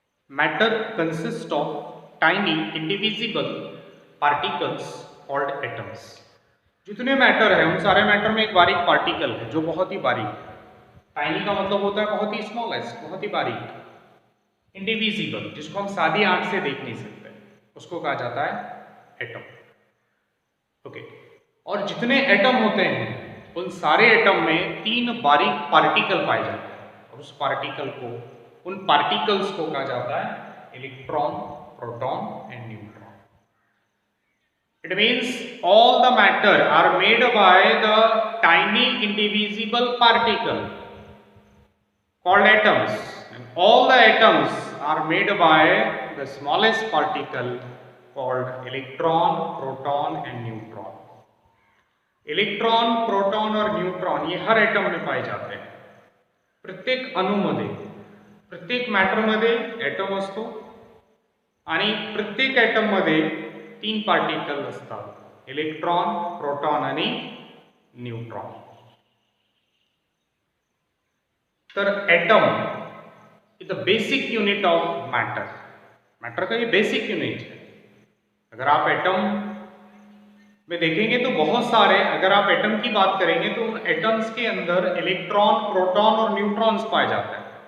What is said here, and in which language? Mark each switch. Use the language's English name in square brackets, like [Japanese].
[English] Matter consists of tiny indivisible particles called atoms. [Hindi] जितने matter है उन सारे मैटर में एक बारीक पार्टिकल है जो बहुत ही बारीक है. टाइनी का मतलब होता है बहुत ही स्मॉलेस्ट, बहुत ही बारीक. इंडिविजिबल जिसको हम सादी आंख से देख नहीं सकते उसको कहा जाता है एटम. ओके. और जितने एटम होते हैं उन सारे एटम में तीन बारीक पार्टिकल पाए जाते हैं और उस पार्टिकल को उन पार्टिकल्स को कहा जाता है electron, proton and neutron. [English] It means all the matter are made by the tiny indivisible particle called atoms, and all the atoms are made by the smallest particle called electron, proton and neutron. [Hindi] Electron, proton और neutron ये हर atom में पाए जाते हैं. [Marathi] प्रत्येक अणूमध्ये, प्रत्येक मॅटरमध्ये atom असतो आणि प्रत्येक एटम मध्ये तीन पार्टिकल असतात, इलेक्ट्रॉन, प्रोटॉन आणि न्यूट्रॉन. [English] तर atom is the basic unit of matter. [Hindi] Matter का ये बेसिक यूनिट है. अगर आप एटम में देखेंगे तो बहुत सारे, अगर आप एटम की बात करेंगे तो उन एटम्स के अंदर इलेक्ट्रॉन, प्रोटॉन और न्यूट्रॉन्स पाए जाते हैं.